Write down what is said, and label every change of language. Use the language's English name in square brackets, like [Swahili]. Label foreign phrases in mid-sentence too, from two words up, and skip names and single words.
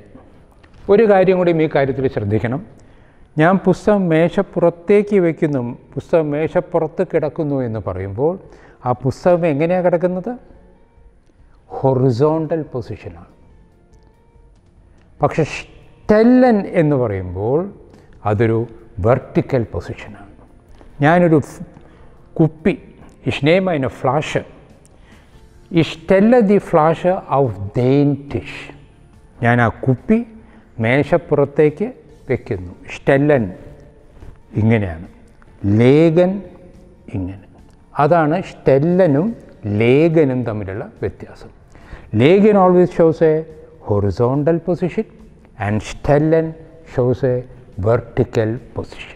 [Malayalam] ഒരു കാര്യം കൂടി ഈ കാര്യത്തിൽ ശ്രദ്ധിക്കണം. ഞാൻ പുസ്തകം മേശപ്പുറത്തേക്ക് വയ്ക്കുന്നു, പുസ്തകം മേശപ്പുറത്ത് കിടക്കുന്നു എന്ന് പറയുമ്പോൾ ആ പുസ്തകം എങ്ങനെയാണ് കിടക്കുന്നത്? [English] horizontal position. [Malayalam] പക്ഷെ സ്റ്റെല്ലൻ എന്ന് പറയുമ്പോൾ അതൊരു [English] vertical position. [Malayalam] ഞാനൊരു കുപ്പി, [German] ich nehme eine Flasche, ich stelle die Flasche auf den Tisch. [Malayalam] ഞാൻ ആ കുപ്പി മേശപ്പുറത്തേക്ക് വയ്ക്കുന്നു. സ്റ്റെല്ലൻ ഇങ്ങനെയാണ്, ലേഖൻ ഇങ്ങനെ. അതാണ് സ്റ്റെല്ലനും ലേഖനും തമ്മിലുള്ള വ്യത്യാസം. [English] legen always shows a horizontal position and stellen shows a vertical position.